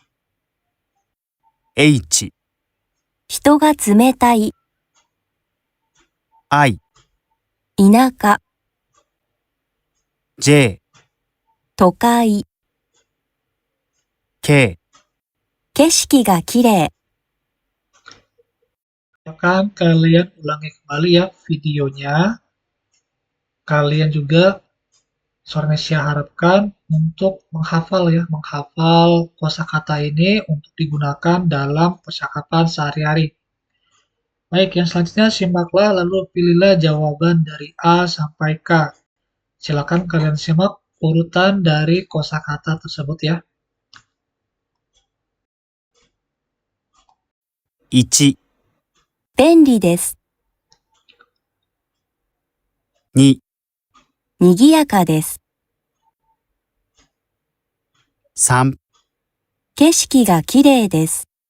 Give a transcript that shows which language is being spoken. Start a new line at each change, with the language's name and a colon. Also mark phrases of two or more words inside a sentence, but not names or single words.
Japanese: H、人が冷たい、 I、田舎、 J、都会、 K、景色がきれい。
Indonesian: Silakan kalian ulangi kembali ya videonya. Kalian juga Soronesia harapkan untuk menghafal kosakata ini untuk digunakan dalam percakapan sehari-hari. Baik, yang selanjutnya simaklah lalu pilihlah jawaban dari A sampai K. Silakan kalian simak urutan dari kosakata tersebut ya.
Japanese: 1、便利です。 2、にぎやかです。 3、景色がきれいです。